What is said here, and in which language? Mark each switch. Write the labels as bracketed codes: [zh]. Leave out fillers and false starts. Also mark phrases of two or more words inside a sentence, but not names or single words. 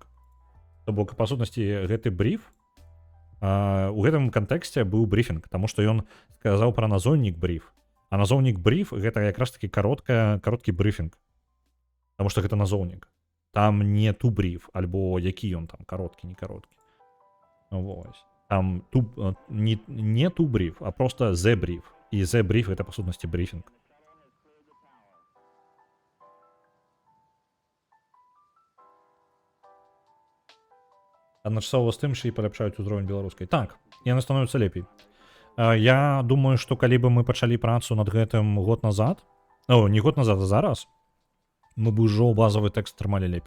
[be] То бок, па сутнасці, гэты бриф у гэтым кантэксце быў брифінг, таму што ён сказаў пра назоўнік бриф. А назоўнік бриф гэта якраз такі кароткі брифінг. Таму што гэта назоўнік. Там не [en] to brief, [be] альбо які ён там, кароткі, не кароткі. Вось. Там не [en] to brief, [be] а просто [en] the brief. [be] І [en] the brief [be] гэта па сутнасці брифінг. Адначасова з тым, що і паляпшаюць узровень беларускай. Так, яны становяцца лепей. Я думаю, што калі бы мы пачалі працу над гэтым год назад, не год назад, а зараз, мы бы ўжо базавы тэкст трымалі лепей.